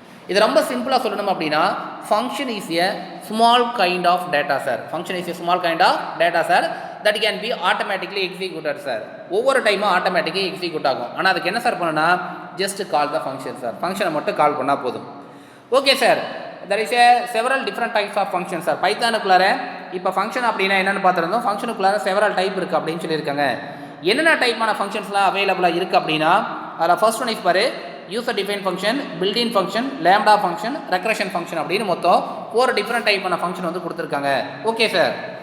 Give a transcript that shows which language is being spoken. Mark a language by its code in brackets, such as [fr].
[ta] இது ரொம்ப சிம்பிளாக சொல்லணும் அப்படின்னா [en] Function is a small kind of data sir. Function is a small kind of data sir that can be automatically executed sir. [ta] ஒவ்வொரு டைமும் ஆட்டோமேட்டிக்காக எக்ஸிக்யூட் ஆகும். ஆனால் அதுக்கு என்ன சார் பண்ணணும்னா [en] just call the function [ta] sir. ஃபங்க்ஷனை மட்டும் கால் பண்ணால் போதும். [en] Okay sir, there is a several different types of functions sir. [ta] பைத்தானுக்குள்ளார இப்போ ஃபங்க்ஷன் அப்படின்னா என்னென்னு பார்த்துருந்தோம். ஃபங்க்ஷனுக்குள்ளார செவரல் டைப் இருக்குது அப்படின்னு சொல்லியிருக்காங்க. என்னென்ன டைப்பான ஃபங்க்ஷன்ஸ்லாம் அவைலபிளாக இருக்குது அப்படின்னா அதில் ஃபர்ஸ்ட் ஒன் இஸ் பாரு user define function, built-in function, lambda function, regression function அப்படின்னு மொத்தம் 4 டிஃப்ரெண்ட் டைப்பான ஃபங்க்ஷன் வந்து கொடுத்துருக்காங்க. Okay sir.